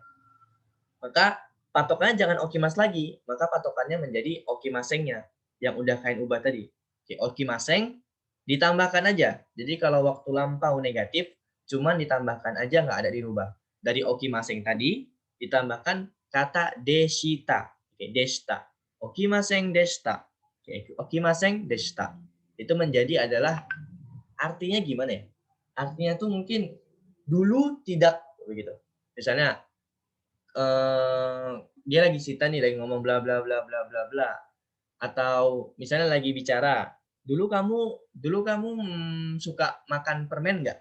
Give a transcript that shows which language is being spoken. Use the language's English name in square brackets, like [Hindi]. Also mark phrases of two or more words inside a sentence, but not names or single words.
[Indonesian] Maka patokannya jangan okimas lagi, maka patokannya menjadi okimasengnya yang udah kalian ubah tadi. Oke, okimaseng ditambahkan aja. Jadi kalau waktu lampau negatif, cuman ditambahkan aja, nggak ada dirubah. Dari okimaseng tadi ditambahkan kata deshita. [Japanese] Oke, でした。起きませんでした. Oke, 起きませんでした. [Indonesian] Itu menjadi adalah artinya gimana ya? Artinya tuh mungkin dulu tidak begitu. Misalnya dia lagi cerita nih, lagi ngomong bla bla bla bla bla bla, atau misalnya lagi bicara, dulu kamu suka makan permen nggak?